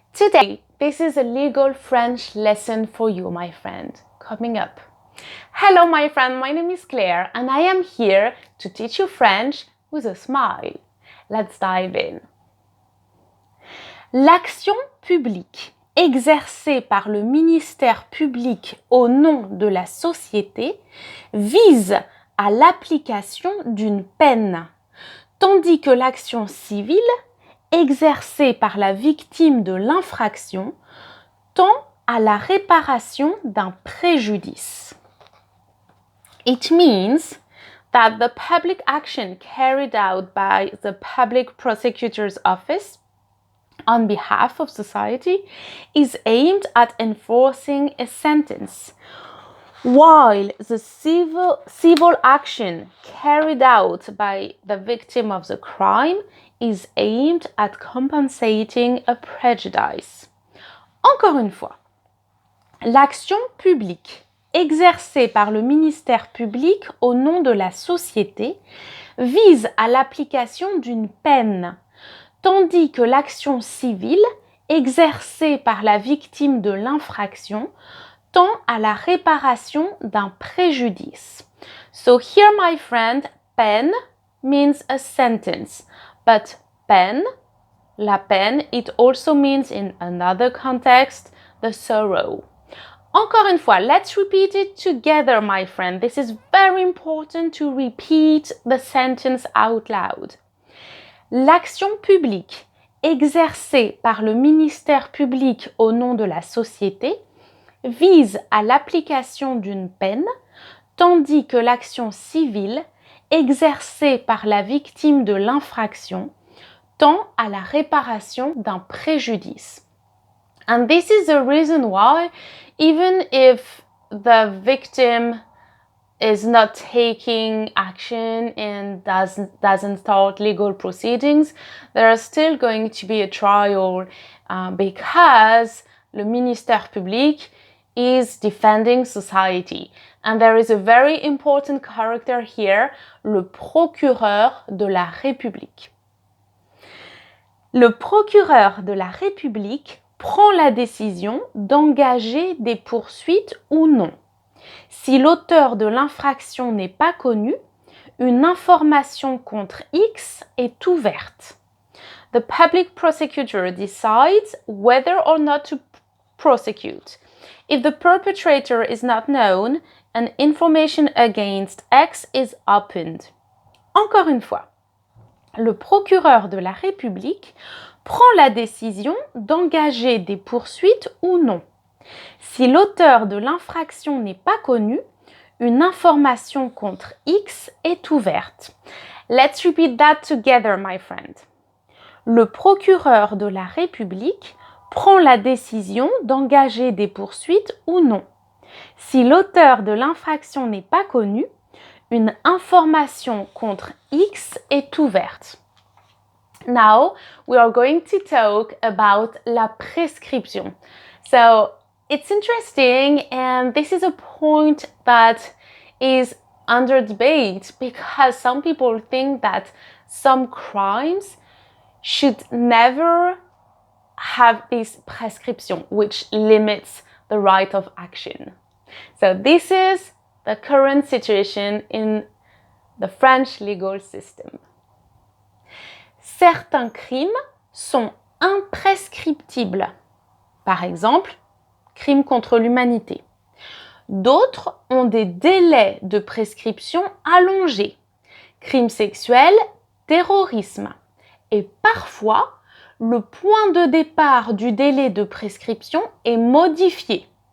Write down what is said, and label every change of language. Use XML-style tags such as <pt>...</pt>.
<en>Today, this is a legal French lesson for you, my friend, coming up. Hello, my friend, my name is Claire, and I am here to teach you French with a smile. Let's dive in.</en> <fr>L'action publique exercée par le ministère public au nom de la société vise à l'application d'une peine, tandis que l'action civile exercée par la victime de l'infraction tend à la réparation d'un préjudice.</fr> <en>It means that the public action carried out by the public prosecutor's office on behalf of society is aimed at enforcing a sentence, while the civil action carried out by the victim of the crime is aimed at compensating a prejudice.</en> <fr>Encore une fois, l'action publique exercée par le ministère public au nom de la société vise à l'application d'une peine, tandis que l'action civile exercée par la victime de l'infraction tend à la réparation d'un préjudice.</fr> <en>So here, my friend, peine means a sentence, but</en> <fr>peine, la peine,</fr> <en>it also means in another context, the sorrow.</en> <fr>Encore une fois,</fr> <en>let's repeat it together, my friend. This is very important to repeat the sentence out loud.</en> <fr>L'action publique exercée par le ministère public au nom de la société vise à l'application d'une peine, tandis que l'action civile exercée par la victime de l'infraction tend à la réparation d'un préjudice.</fr> <en>And this is the reason why, even if the victim is not taking action and doesn't start legal proceedings, there is still going to be a trial because le ministère public is defending society. And there is a very important character here, le procureur de la République.</en> <fr>Le procureur de la République prend la décision d'engager des poursuites ou non. Si l'auteur de l'infraction n'est pas connu, une information contre X est ouverte.</fr> <en>The public prosecutor decides whether or not to prosecute. If the perpetrator is not known, an information against X is opened.</en> <fr>Encore une fois, le procureur de la République prend la décision d'engager des poursuites ou non. Si l'auteur de l'infraction n'est pas connu, une information contre X est ouverte.</fr> <en>Let's repeat that together, my friend.</en> <fr>Le procureur de la République prend la décision d'engager des poursuites ou non. Si l'auteur de l'infraction n'est pas connu, une information contre X est ouverte.</fr> <en>Now, we are going to talk about la prescription. So, it's interesting, and this is a point that is under debate because some people think that some crimes should never have this prescription, which limits the right of action. So this is the current situation in the French legal system.</en> <fr>Certains crimes sont imprescriptibles. Par exemple, crimes contre l'humanité. D'autres ont des délais de prescription allongés. Crimes sexuels, terrorisme. Et parfois, le point de départ du délai de prescription est modifié.</fr>